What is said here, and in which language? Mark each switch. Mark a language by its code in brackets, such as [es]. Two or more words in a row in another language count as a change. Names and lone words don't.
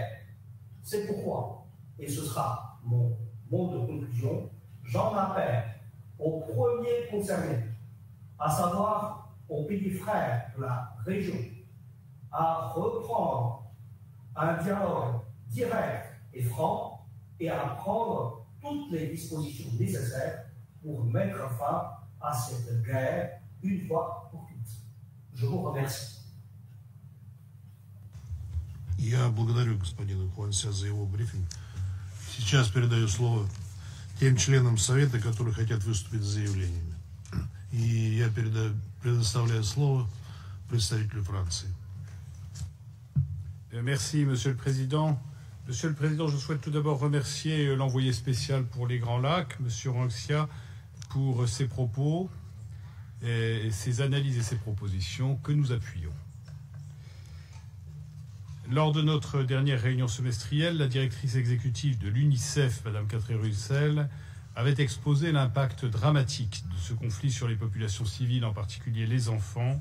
[fr] C'est pourquoi, et ce sera mon mot de conclusion, j'en appelle aux premiers concernés, à savoir aux pays frères de la région, à reprendre un dialogue direct et franc et à prendre toutes les dispositions nécessaires pour mettre fin à cette guerre une fois pour toutes. Je vous remercie. [ru] Я благодарю господина Хуанся за его брифинг. Сейчас передаю слово тем членам Совета, которые хотят выступить с заявлениями. И я предоставляю слово представителю Франции. [fr] Merci, Monsieur le Président. Monsieur le Président, je souhaite tout d'abord remercier l'envoyé spécial pour les Grands Lacs, Monsieur Ranxia, pour ses propos, et ses analyses et ses propositions que nous appuyons. Lors de notre dernière réunion semestrielle, la directrice exécutive de l'UNICEF, Mme Catherine Russell, avait exposé l'impact dramatique de ce conflit sur les populations civiles, en particulier les enfants.